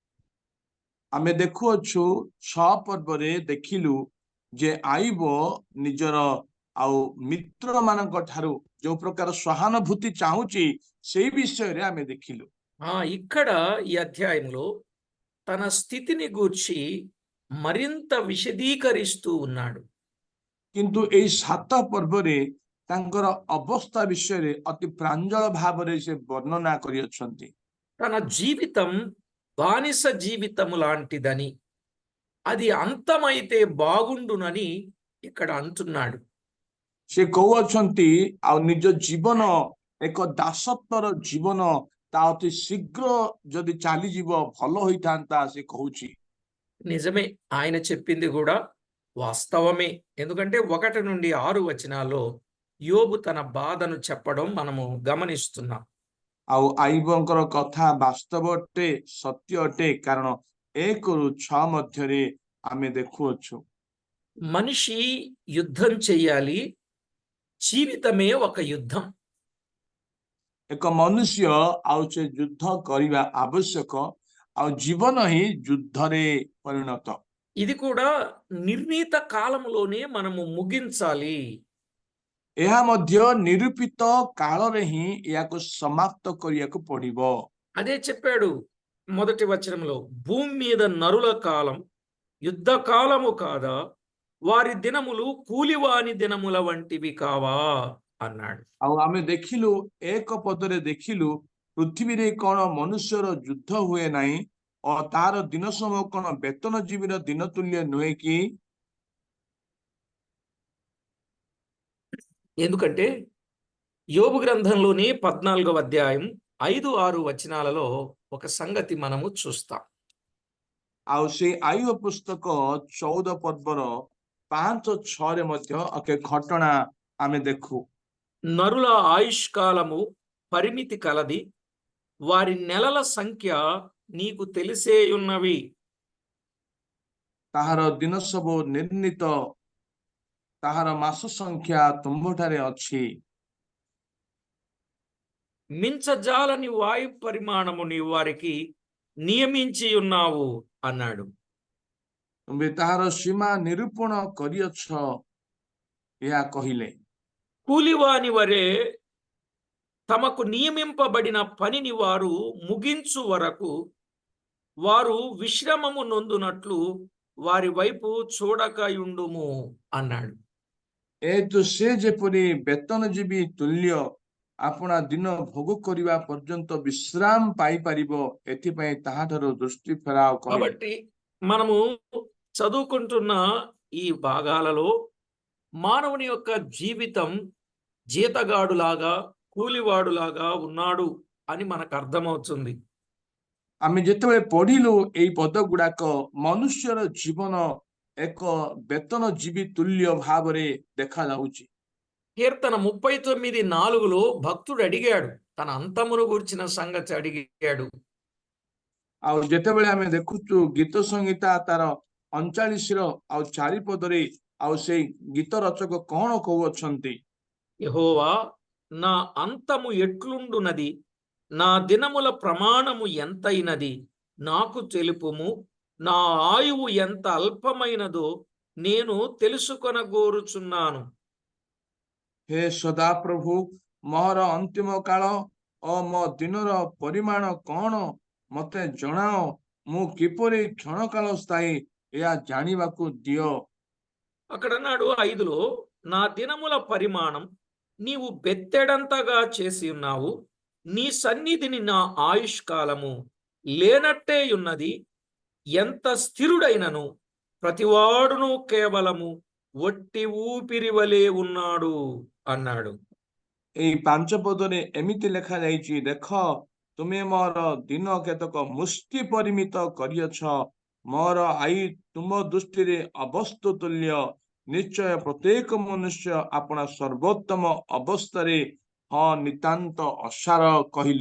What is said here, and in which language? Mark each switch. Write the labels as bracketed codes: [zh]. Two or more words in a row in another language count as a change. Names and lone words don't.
[or] ଆମେ ଦେଖୁଅଛୁ 6 ପର୍ବରେ ଦେଖିଲୁ ଯେ ଆଇବ ନିଜର ଆଉ ମିତ୍ର ମାନଙ୍କ ଠାରୁ ଯୋଉ ପ୍ରକାର ସହାନୁଭୂତି ଚାହୁଁଛି ସେଇ ବିଷୟରେ ଆମେ ଦେଖିଲୁ। [te] ఇక్కడ ఈ అధ్యాయంలో తన స్థితిని గూర్చి మరింత విశదీకరిస్తూ ఉన్నాడు. [or] କିନ୍ତୁ ଏଇ 7 ପର୍ବରେ ତାଙ୍କର ଅବସ୍ଥା ବିଷୟରେ ଅତି ପ୍ରାଞ୍ଜଳ ଭାବରେ ସେ ବର୍ଣ୍ଣନା କରିଅଛନ୍ତି। [te] తన జీవితం బానిస జీవితము లాంటిదని, అది అంతమైతే బాగుండునని ఇక్కడ అంటున్నాడు. [or] ସେ କହୁଅଛନ୍ତି ଆଉ ନିଜ ଜୀବନ ଏକ ଦାସତ୍ୱର ଜୀବନ ତା ଅତି ଶୀଘ୍ର ଯଦି ଚାଲିଯିବ ଭଲ ହୋଇଥାନ୍ତା ସେ କହୁଛି। [te] నిజమే, ఆయన చెప్పింది కూడా వాస్తవమే. ఎందుకంటే 1 నుండి 6 వచనాల్లో యోబు తన బాధను చెప్పడం మనము గమనిస్తున్నాం. [or] ଆଉ ଆଇବଙ୍କର କଥା ବାସ୍ତବ ଅଟେ, ସତ୍ୟ ଅଟେ, କାରଣ 1ରୁ 6 ମଧ୍ୟରେ ଆମେ ଦେଖୁଅଛୁ [te] మనిషి యుద్ధం చెయ్యాలి, జీవితమే ఒక యుద్ధం. [or] ଏକ ମନୁଷ୍ୟ ଆଉ ସେ ଯୁଦ୍ଧ କରିବା ଆବଶ୍ୟକ ଆଉ ଜୀବନ ହିଁ ଯୁଦ୍ଧରେ ପରିଣତ। [te] ఇది కూడా నిర్ణీత కాలంలోనే మనము ముగించాలి. [or] ଏହା ମଧ୍ୟ ନିରୂପିତ କାଳରେ ହିଁ ଏହାକୁ ସମାପ୍ତ କରିବାକୁ ପଡିବ। [te] అదే చెప్పాడు మొదటి వచనంలో, భూమి మీద నరుల కాలం యుద్ధ కాలము కాదా, వారి దినములు కూలివాని దినముల వంటివి కావా అన్నాడు. [or] ଆଉ ଆମେ ଦେଖିଲୁ 1 ପଦରେ ଦେଖିଲୁ ପୃଥିବୀରେ କଣ ମନୁଷ୍ୟର ଯୁଦ୍ଧ ହୁଏ ନାହିଁ ଓ ତାର ଦିନ ସମୟ କଣ ବେତନଜୀବୀର ଦିନ ତୁଲ୍ୟ ନୁହେଁ କି? [te] ఎందుకంటే యోబు గ్రంథంలోని 14వ అధ్యాయం 5-6 వచనాలలో ఒక సంగతి మనము చూస్తాం. [or] ଆଉ ସେଇ ଆୟୁବ ପୁସ୍ତକ 14 ପର୍ବର 5-6ରେ ମଧ୍ୟ ଏକ ଘଟଣା ଆମେ ଦେଖୁ। [te] నరుల ఆయుష్కాలము పరిమితి కలది, వారి నెలల సంఖ్య నీకు తెలిసేయున్నవి. [or] ତାହାର ଦିନ ସବୁ ନିର୍ଣ୍ଣିତ, ତାହାର ମାସ ସଂଖ୍ୟା ତୁମ୍ଭଠାରେ ଅଛି। [te] మించజాలని వాయు పరిమాణము నీ వారికి నియమించి ఉన్నావు అన్నాడు. [or] ତୁମେ ତାହାର ସୀମା ନିରୂପଣ କରିଅଛ, ଏହା କହିଲେ। [te] కూలివాని వరే తమకు నియమింపబడిన పనిని వారు ముగించు వరకు వారు విశ్రమము నొందునట్లు వారి వైపు చూడకయుండుము అన్నాడు. [or] ଏହେତୁ ସେ ଯେପରି ବେତନଜୀବୀ ତୁଲ୍ୟ ଆପଣା ଦିନ ଭୋଗ କରିବା ପର୍ଯ୍ୟନ୍ତ ବିଶ୍ରାମ ପାଇପାରିବ, ଏଥିପାଇଁ ତାହାଠାରୁ ଦୃଷ୍ଟି ଫେରାଅ କହିଲେ। [te] కాబట్టి మనము చదువుకుంటున్న ఈ భాగాలలో మానవుని యొక్క జీవితం జీతగాడులాగా, కూలివాడులాగా ఉన్నాడు అని మనకు అర్థమవుతుంది. [or] ଆମେ ଯେତେବେଳେ ପଢିଲୁ ଏଇ ପଦ ଗୁଡାକ ମନୁଷ୍ୟର ଜୀବନ ଏକ ବେତନଜୀବୀ ତୁଲ୍ୟ ଭାବରେ ଦେଖାଯାଉଛି। [te] కీర్తన 39:4లో భక్తుడు అడిగాడు, తన అంతమును గురించిన సంగతి అడిగాడు. [or] ଆଉ ଯେତେବେଳେ ଆମେ ଦେଖୁଛୁ ଗୀତ ସଂହିତା ତାର 39ର ଆଉ 4 ପଦରେ ଆଉ ସେଇ ଗୀତ ରଚକ କଣ କହୁଅଛନ୍ତି? [te] యెహోవా, నా అంతము ఎట్లుండునది, నా దినముల ప్రమాణము ఎంతైనది నాకు తెలుపుము, నా ఆయువు ఎంత అల్పమైనదో నేను తెలుసుకొనగోరుచున్నాను. [or] ହେ ସଦାପ୍ରଭୁ, ମୋର ଅନ୍ତିମ କାଳ ଓ ମୋ ଦିନର ପରିମାଣ କଣ ମତେ ଜଣାଅ, ମୁଁ କିପରି କ୍ଷଣକାଳ ସ୍ଥାୟୀ ଏହା ଜାଣିବାକୁ ଦିଅ। [te] అక్కడ అన్నాడు 5లో, నా దినముల పరిమాణం నీవు బెత్తెడంతగా చేసి ఉన్నావు. నీ సన్నిధిని నా ఆయుష్కాలము లేనట్టే ఉన్నది. ఎంత స్థిరుడైనను ప్రతివాడును కేవలము ఒట్టి ఊపిరి వలె ఉన్నాడు అన్నాడు. [or] ଏଇ ପାଞ୍ଚ ପଦରେ ଏମିତି ଲେଖା ଯାଇଛି, ଦେଖ ତୁମେ ମୋର ଦିନ କେତେକ ମୁଷ୍ଟି ପରିମିତ କରିଅଛ, ମୋର ଆୟୁ ତୁମ ଦୃଷ୍ଟିରେ ଅବସ୍ତୁ ତୁଲ୍ୟ। ନିଶ୍ଚୟ ପ୍ରତ୍ୟେକ ମନୁଷ୍ୟ ଆପଣା ସର୍ବୋତ୍ତମ ଅବସ୍ଥାରେ ହଁ ନିତାନ୍ତ ଅସାର କହିଲେ।